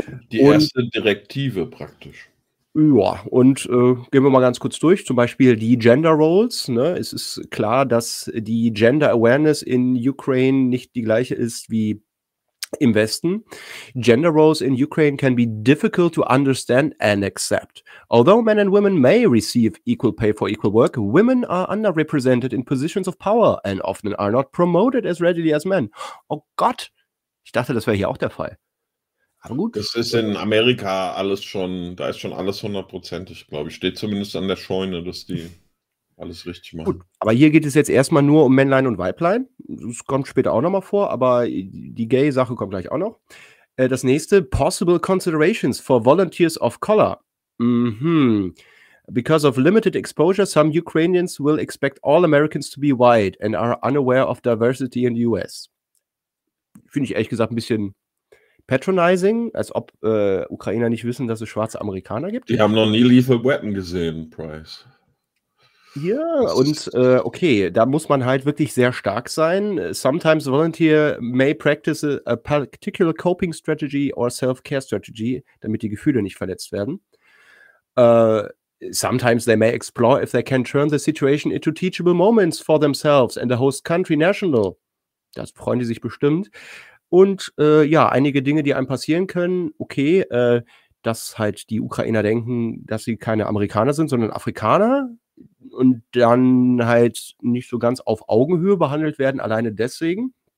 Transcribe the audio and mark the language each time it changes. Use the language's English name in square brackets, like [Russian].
[German] Die erste Direktive praktisch. Ja, und gehen wir mal ganz kurz durch. Zum Beispiel die Gender Roles. Ne? Es ist klar, dass die Gender Awareness in Ukraine nicht die gleiche ist wie im Westen. [English] Gender roles in Ukraine can be difficult to understand and accept. Although men and women may receive equal pay for equal work, women are underrepresented in positions of power and often are not promoted as readily as men. [German] Oh Gott, ich dachte, das wäre hier auch der Fall. Aber gut. Das ist in Amerika alles schon, da ist schon alles hundertprozentig, glaube ich. Steht zumindest an der Scheune, dass die alles richtig machen. Gut, aber hier geht es jetzt erstmal nur um Männlein und Weiblein. Das kommt später auch nochmal vor, aber die Gay-Sache kommt gleich auch noch. Das nächste, [English] possible considerations for volunteers of color. Mm-hmm. Because of limited exposure, some Ukrainians will expect all Americans to be white and are unaware of diversity in the US. [German] Finde ich ehrlich gesagt ein bisschen patronizing, als ob Ukrainer nicht wissen, dass es schwarze Amerikaner gibt. Die haben noch nie Lethal Weapon gesehen, Price. Ja, und okay, da muss man halt wirklich sehr stark sein. [English] Sometimes volunteer may practice a particular coping strategy or self-care strategy, [German] damit die Gefühle nicht verletzt werden. [English] Sometimes they may explore if they can turn the situation into teachable moments for themselves and the host country national. [German] Das freuen die sich bestimmt. Und ja, einige Dinge, die einem passieren können, okay, dass halt die Ukrainer denken, dass sie keine Amerikaner sind, sondern Afrikaner. Und dann halt nicht so ganz auf Augenhöhe behandelt werden, alleine deswegen.